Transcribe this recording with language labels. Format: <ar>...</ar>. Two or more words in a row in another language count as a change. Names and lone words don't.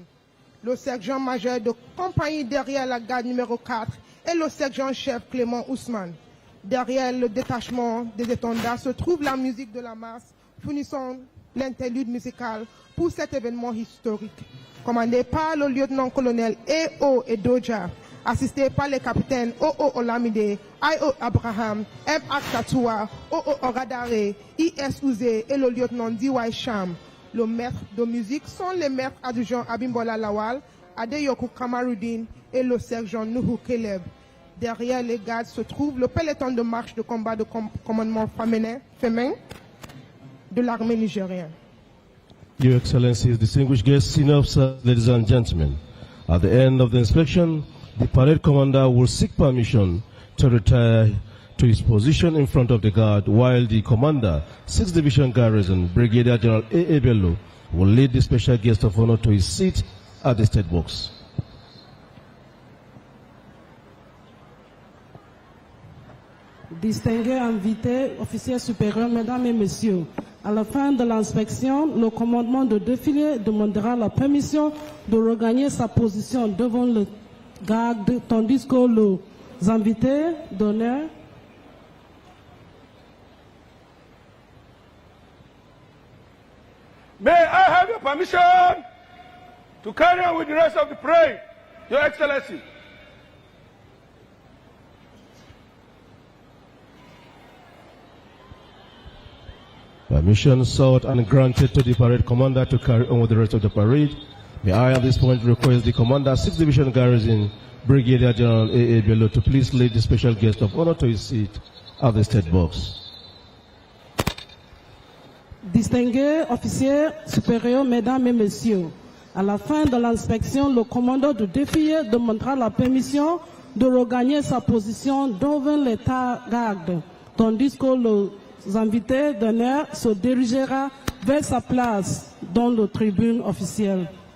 <fr>Le sergent-major de compagnie derrière la garde numéro 4 et le sergent-chef Clément Ousmane. Derrière le détachement des étendards se trouve la musique de la masse, fournissant l'interlude musical pour cet événement historique. Commandé par le lieutenant-colonel E.O. Edoja, assisté par les capitaines O.O. Olamide, I.O. Abraham, M. Aktatoua, O.O. Oradare, I.S. Ouzé et le lieutenant D.Y. Cham. Le maître de musique sont les maîtres adjudants Abimbola Lawal, Adeyoku Kamaruddin et le sergent Nuhu Keleb. Derrière les gardes se trouve le peloton de marche de combat de commandement féminin de l'armée nigérienne.</fr> <en>Your Excellencies, distinguished guests, senior officers, ladies and gentlemen, at the end of the inspection, the parade commander will seek permission to retire to his position in front of the guard, while the commander, 6th Division Garrison, Brigadier General A.A. Bello, will lead the special guest of honor to his seat at the state box.</en> <fr>Distingués invités, officiers supérieurs, mesdames et messieurs, à la fin de l'inspection, le commandement de défilé demandera la permission de regagner sa position devant le garde, tandis que les invités d'honneur</fr> <en>May I have your permission to carry on with the rest of the parade, Your Excellency? Permission sought and granted to the parade commander to carry on with the rest of the parade. May I at this point request the commander, 6th Division Garrison, Brigadier General A.A. Bello, to please lead the special guest of honor to his seat at the state box.</en> <fr>Distingués officiers supérieurs, mesdames et messieurs, à la fin de l'inspection, le commandant de défilé demandera la permission de regagner sa position devant l'état garde, tandis que les invités d'honneur se dirigera vers sa place dans la tribune officielle.</fr>